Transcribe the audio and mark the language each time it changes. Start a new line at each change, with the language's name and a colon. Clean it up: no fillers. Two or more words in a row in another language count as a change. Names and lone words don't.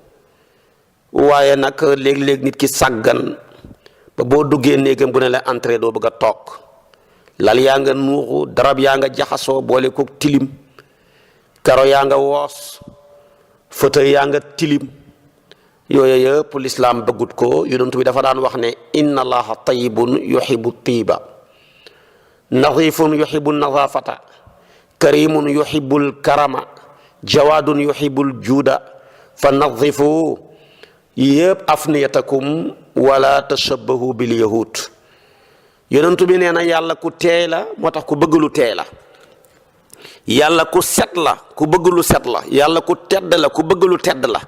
Wolof: waaye nag léeg-léeg nit ki sàggan ba boo duggee néegam bu ne la entrée doo bëgg a toog, lal yaa nga nuuxu, darab yaa nga jaxasoo boole ko tilim, karo yaa nga woos, fauteuil yaa nga tilim. yooyu yëpp lislaam bëggut ko. yonent bi dafa daan wax ne
Arabic: إن الله طيب يحب الطيب، نظيف يحب النظافة، كريم يحب الكرم، جواد يحب الجود, فنظفوا yëpp أفنيتكم ولا تشبهوا باليهود.
Wolof: yonent bi nee na yàlla ku teey la, moo tax ku bëgg lu teey la. yàlla ku set la, ku bëgg lu set la. yàlla ku tedd la, ku bëgg lu tedd la.